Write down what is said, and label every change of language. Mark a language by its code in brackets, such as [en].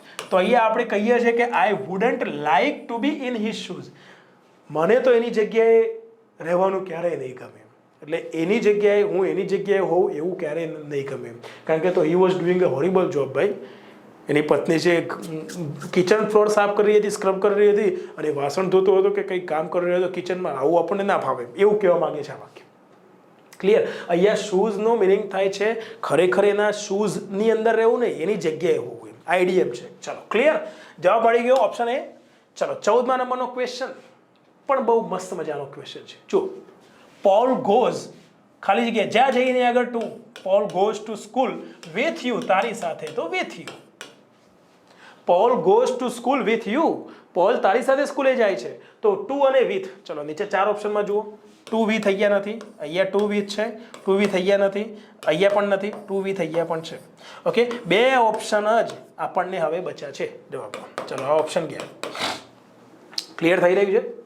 [gu] તો અહીંયા આપણે કહીએ છીએ કે [en] I wouldn't like to be in his shoes. [gu] મને તો એની જગ્યાએ રહેવાનું ક્યારેય નહીં ગમે. એટલે એની જગ્યાએ હું એની જગ્યાએ હોઉં એવું ક્યારેય નહીં ગમે. કારણ કે તો [en] he was doing a horrible job [gu] ભાઈ. એની પત્ની છે કિચન ફ્લોર સાફ કરી રહી હતી, સ્ક્રબ કરી રહી હતી, અને વાસણ ધોતો હતો કે કંઈક કામ કરી રહ્યો હતો કિચનમાં. આવું આપણને ના ફાવે, એવું કહેવા માંગે છે આ વાક્ય. ક્લિયર? અહીંયા શૂઝનો મિનિંગ થાય છે ખરેખર એના શૂઝની અંદર રહેવું નહીં, એની જગ્યાએ હોવું. એમ આઈડિયમ છે. ચલો, ક્લિયર? જવાબ મળી ગયો ઓપ્શન એ. ચલો, 14મા નંબરનો ક્વેશ્ચન પણ બહુ મસ્ત મજાનો ક્વેશ્ચન છે. જો, [en] Paul goes [gu] ખાલી જગ્યા જ્યાં જઈને આગળ two. [en] Paul goes to school with you. [gu] તારી સાથે તો [en] with you. Paul goes to school with you. [gu] Paul તારી સાથે સ્કૂલે જાય છે. તો ટુ અને with. ચલો નીચે ચાર ઓપ્શનમાં જુઓ. ટુ with અહીંયા નથી, અહીંયા ટુ with છે, ટુ with અહીંયા નથી, અહીંયા પણ નથી, ટુ with અહીંયા પણ છે. ઓકે, બે ઓપ્શન જ આપણને હવે બચ્યા છે જવાબમાં. ચલો આ ઓપ્શન ગયા. ક્લિયર થઈ રહ્યું છે?